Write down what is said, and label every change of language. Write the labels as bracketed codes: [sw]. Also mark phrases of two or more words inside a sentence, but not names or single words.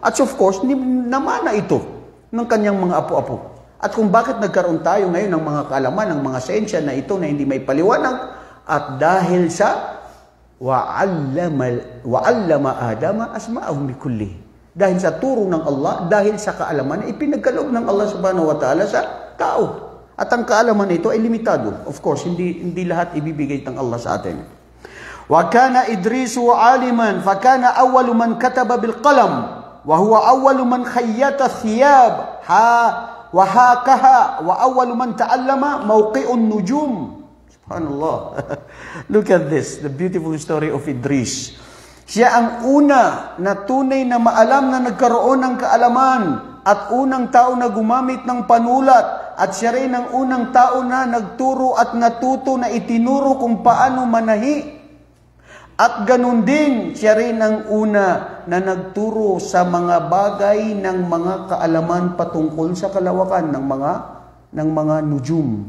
[tl] At [en] of course, [tl] namana ito ng kanyang mga apo-apo. At kung bakit nagkaroon tayo ngayon ng mga kaalaman, ng mga siyensya na ito na hindi may paliwanag, at dahil sa [ar] وعلم آدم أسماءهم بكل. [tl] Dahil sa turo ng Allah, dahil sa kaalaman na ipinagkaloob ng Allah [ar] سبحانه وتعالى [tl] sa tao. At ang kaalaman ito ay limitado. [en] Of course, [tl] hindi lahat ibibigay ng Allah sa atin. [ar] وكان إدريس عالما فكان أول من كتب بالقلم وهو أول من خيط الثياب وحاكها وأول من تعلم مواقع النجوم. Subhanallah. [en] Look at this, the beautiful story of Idris. [tl] Siya ang una na tunay na maalam na nagkaroon ng kaalaman at unang tao na gumamit ng panulat at siya rin ang unang tao na nagturo at natuto na itinuro kung paano manahi. At ganun din, siya rin ang una na nagturo sa mga bagay ng mga kaalaman patungkol sa kalawakan ng mga nujum.